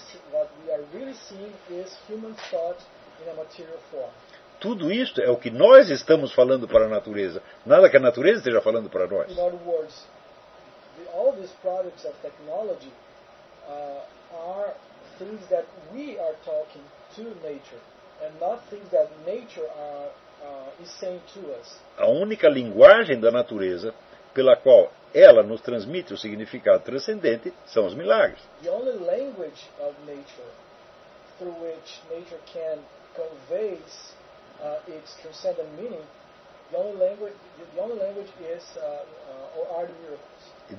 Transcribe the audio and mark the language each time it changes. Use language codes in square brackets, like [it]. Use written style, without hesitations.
[en] What we are really seeing is human thought in a material form. [pt] Tudo isto é o que nós estamos falando para a natureza. Nada que a natureza esteja falando para nós. [en] In other words, all these products of technology are things that we are talking to nature, and not things that nature is saying to us. [pt] A única linguagem da natureza pela qual ela nos transmite o significado transcendente são os milagres. [en] The only language of nature through which nature can convey its transcendent meaning, the only language is are the miracles.